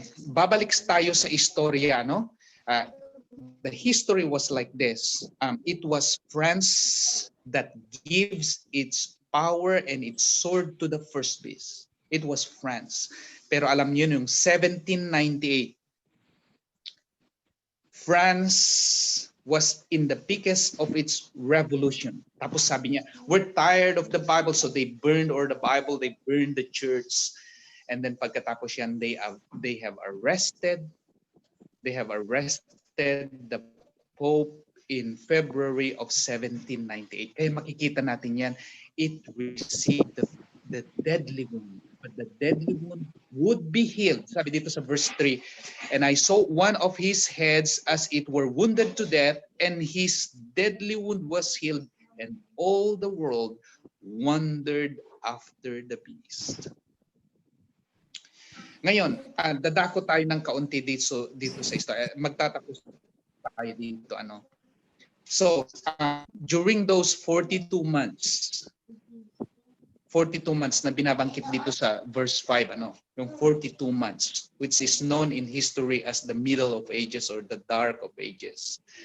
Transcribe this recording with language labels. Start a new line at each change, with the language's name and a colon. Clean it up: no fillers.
Filipino: Babalik tayo sa istorya, no?
English: The history was like this. It was France that gives its power and its sword to the first beast. It was France.
Filipino: Pero alam niyo yung
English: 1798, France was in the peakest of its revolution.
Filipino: Tapos sabi niya,
English: we're tired of the Bible, so they burned the Bible, they burned the church. And then
Filipino: pagkatapos yan,
English: they have arrested the Pope in February of 1798.
Filipino: Kaya makikita natin yan,
English: it received the deadly wound. But the deadly wound would be healed.
Filipino: Sabi dito sa verse 3,
English: and I saw one of his heads as it were wounded to death, and his deadly wound was healed, and all the world wondered after the beast.
Filipino: Ngayon, dadako tayo ng kaunti dito sa istorya. Magtatapos tayo dito.
English: So, during those 42 months
Filipino: na binabangkit dito sa verse 5,
English: yung 42 months, which is known in history as the middle of ages or the dark of ages.